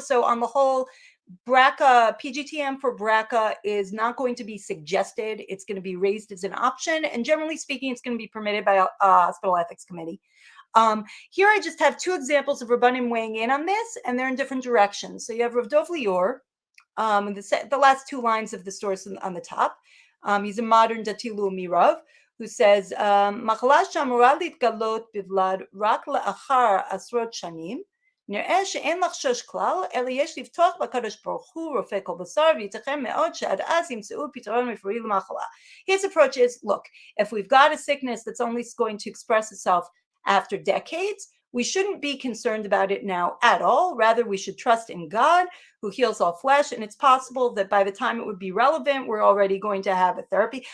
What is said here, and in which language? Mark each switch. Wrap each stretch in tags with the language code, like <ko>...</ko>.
<en>So on the whole, BRCA, PGTM for BRCA is not going to be suggested. It's going to be raised as an option, and generally speaking, it's going to be permitted by a hospital ethics committee. Here I just have 2 examples of Rabbanim weighing in on this, and they're in different directions. So you have Rav Dov Lior, the last 2 lines of the source on the top. He's a modern Dati Leumi Rav, who says,</en> <he>"Machla she'amura להתגלות בבלד רק לאחר עשרות שנים, נראה שאין לחשוש כלל, אלא יש לבטוח בקדוש ברוך הוא רופא כל בשר, וייתכן מאוד שעד אז ימצאו פתרון רפואי למחלה."</he> <en>His approach is, look, if we've got a sickness that's only going to express itself after decades, we shouldn't be concerned about it now at all. Rather, we should trust in God who heals all flesh. And it's possible that by the time it would be relevant, we're already going to have a therapy.</en>